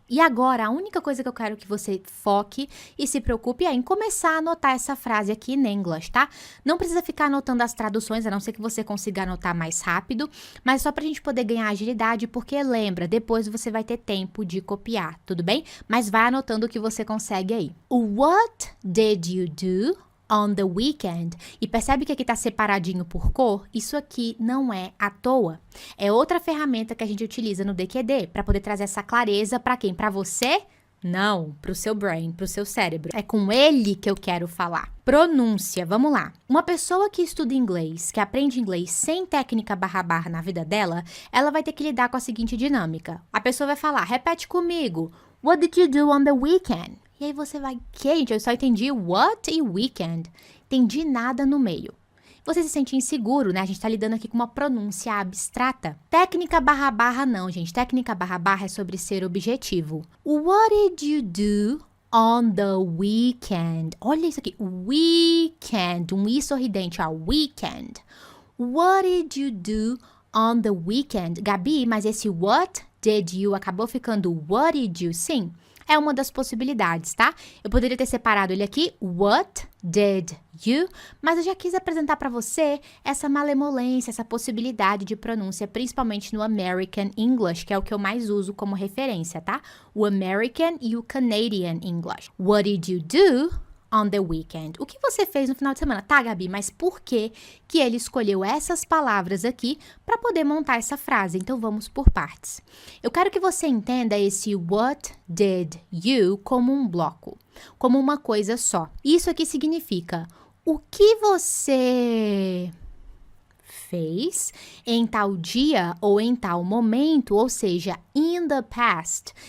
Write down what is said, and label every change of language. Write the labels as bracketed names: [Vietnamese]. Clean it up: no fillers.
[Portuguese] E agora, a única coisa que eu quero que você foque e se preocupe é em começar a anotar essa frase aqui em inglês, tá? Não precisa ficar anotando as traduções, a não ser que você consiga anotar mais rápido, mas só pra gente poder ganhar agilidade, porque lembra, depois você vai ter tempo de copiar, tudo bem? Mas vai anotando o que você consegue aí. [English] What did you do on the weekend? [Portuguese] E percebe que aqui tá separadinho por cor? Isso aqui não é à toa. É outra ferramenta que a gente utiliza no DQD para poder trazer essa clareza para quem? Para você? Não, para o seu brain, para o seu cérebro. É com ele que eu quero falar. Pronúncia, vamos lá. Uma pessoa que estuda inglês, que aprende inglês sem técnica barra na vida dela, ela vai ter que lidar com a seguinte dinâmica. A pessoa vai falar, repete comigo, [English] What did you do on the weekend? [Portuguese] E aí você vai, que, gente? Eu só entendi what e weekend. Entendi nada no meio. Você se sente inseguro, né? A gente tá lidando aqui com uma pronúncia abstrata. Técnica barra não, gente. Técnica barra é sobre ser objetivo. [English] What did you do on the weekend? [Portuguese] Olha isso aqui. Weekend. Um i sorridente, ó. Weekend. [English] What did you do on the weekend? [Portuguese] Gabi, mas esse [English] what did you [Portuguese] acabou ficando [English] what did you? [Portuguese] Sim. É uma das possibilidades, tá? Eu poderia ter separado ele aqui, [English] what did you? [Portuguese] Mas eu já quis apresentar para você essa malemolência, essa possibilidade de pronúncia, principalmente no American English, que é o que eu mais uso como referência, tá? O American e o Canadian English. [English] What did you do on the weekend? [Portuguese] O que você fez no final de semana? Tá, Gabi, mas por que ele escolheu essas palavras aqui para poder montar essa frase? Então, vamos por partes. Eu quero que você entenda esse [English] what did you [Portuguese] como um bloco, como uma coisa só. Isso aqui significa o que você fez em tal dia ou em tal momento, ou seja, [English] in the past.